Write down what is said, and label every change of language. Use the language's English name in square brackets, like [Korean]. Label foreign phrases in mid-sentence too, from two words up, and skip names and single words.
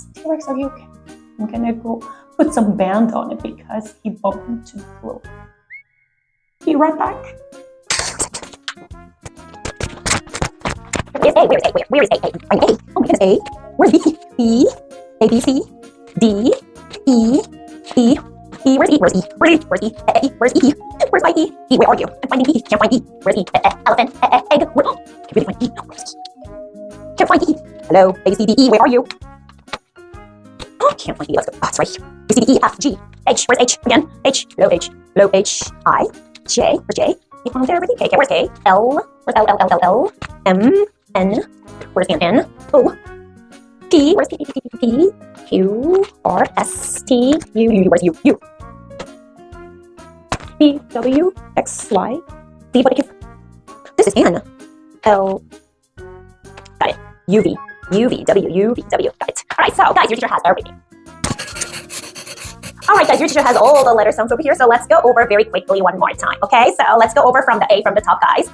[English] T-Rex, are you okay? I'm gonna go put some band on it because he bumped into the floor. Be right back. Where's A? Where is A? I'm A. Oh my goodness, A. Where's B? B. A, B, C. D. E. E. E. Where's E? Where's E? Where's E? A. Where's E? Where's my E? E, where are you? I'm finding E. Can't find E. Where's E? Elephant. Egg. Where? Can't really find E. Where's E? Can't find E. Hello, A, C, D, E, where are you? Oh, can't find E. Let's go. Oh, it's right here. A, C, D, E, F, G, H. Where's H? Again. H. Hello, H. Hello, H. I. J. Where's J? You found everything? K. Where's K? L. Where's L? M. N. Where's N? O. P. Where's P? Q. R. S. T. U. Where's U? U. V. W. X. Y. Z. What? This is N. L. Got it. U, V, W. Got it. All right, so guys, your teacher has everything. All right, guys, your teacher has all the letter sounds over here. So let's go over very quickly one more time, okay? So let's go over from the A from the top, guys.